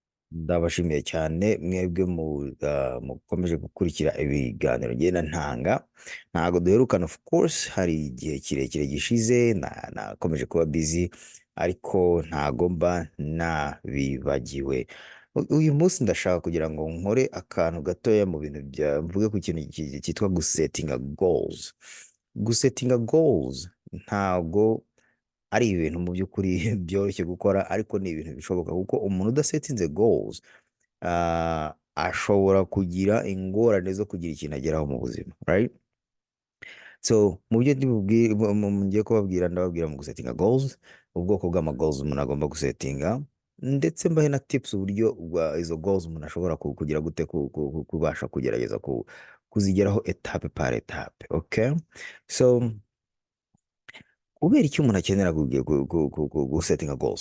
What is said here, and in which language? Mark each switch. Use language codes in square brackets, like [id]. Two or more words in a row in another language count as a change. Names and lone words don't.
[rw] Ndabashimiye cyane mwebwe mukomeje gukurikira ibiganiro ngenda ntanga. Ntago duherukana, [en] of course, [rw] hari igihe kirekire gishize, nakomeje kuba busy, ariko ntago mba nabibagiwe. Uyu munsi ndashaka kugira ngo nkore akantu gatoya mu bintu mvuge ku kintu cyitwa gusetinga goals. Gusetinga goals ntago ari ibintu mu by'ukuri byoroshye gukora, ariko ni ibintu bishoboka kuko umuntu udasetinze goals ashobora kugira ingorane zo kugira ikintu ageraho mu buzima, right? So mu byo ngiye kubabwira, ndababwira mu gusetinga goals, ubwoko bw'ama goals umuntu agomba gusetinga, ndetse mbahe na tips uburyo izo goals umuntu ashobora kugira gute kubasha kugerageza kuzigeraho [fr] etape par etape. [en] Okay, so [rw] kubera icyo umuntu akenera gusetinga goals.